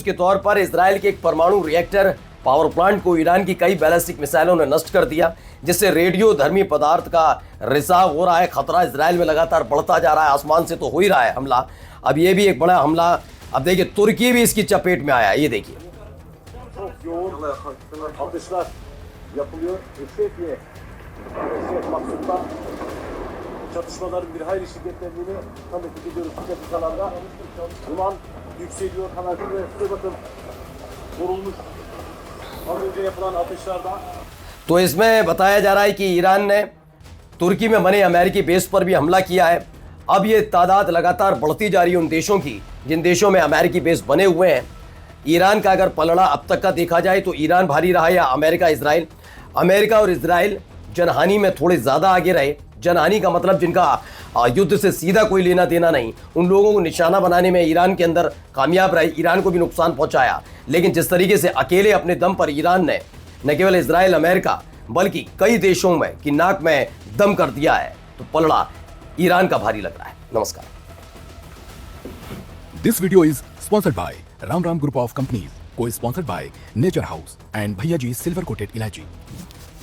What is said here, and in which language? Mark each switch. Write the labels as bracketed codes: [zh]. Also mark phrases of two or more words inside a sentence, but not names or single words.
[hi] के तौर पर इजराइल के एक परमाणु [en] reactor power plant [hi] को ईरान की कई बैलिस्टिक मिसाइलों ने नष्ट कर दिया, जिससे रेडियो धर्मी पदार्थ का रिसाव हो रहा है। खतरा इजराइल में लगातार बढ़ता जा रहा है। आसमान से तो हो ही रहा है हमला, अब ये भी एक बड़ा हमला। अब देखिए तुर्की भी इसकी चपेट में आया, ये देखिए। [tr] Çatışmaların bir hayli şiddetlendiğini tanıklık ediyoruz bu dakikalarda. Duman yükseliyor, kanatlı ve size bakın vurulmuş az önce yapılan atışlarda. [hi] तो इसमें बताया जा रहा है कि ईरान ने तुर्की में बने अमेरिकी बेस पर भी हमला किया है। अब ये तादाद लगातार बढ़ती जा रही है उन देशों की जिन देशों में अमेरिकी बेस बने हुए हैं। ईरान का अगर पलड़ा अब तक का देखा जाए तो ईरान भारी रहा या अमेरिका इजराइल। अमेरिका और इजराइल जनहानि में थोड़े ज़्यादा आगे रहे। जनहानि का मतलब जिनका युद्ध से सीधा कोई लेना देना नहीं, उन लोगों को निशाना बनाने में ईरान के अंदर कामयाब रहे, ईरान को भी नुकसान पहुंचाया। लेकिन जिस तरीके से अकेले अपने दम पर ईरान ने न केवल इजराइल अमेरिका बल्कि कई देशों में की नाक में दम कर दिया है, तो पलड़ा ईरान का भारी लग रहा है। नमस्कार। [en] This video is sponsored by Ram Ram Group of Companies, co-sponsored by Nature House and Bhaiya Ji Silver Coated Ilachi.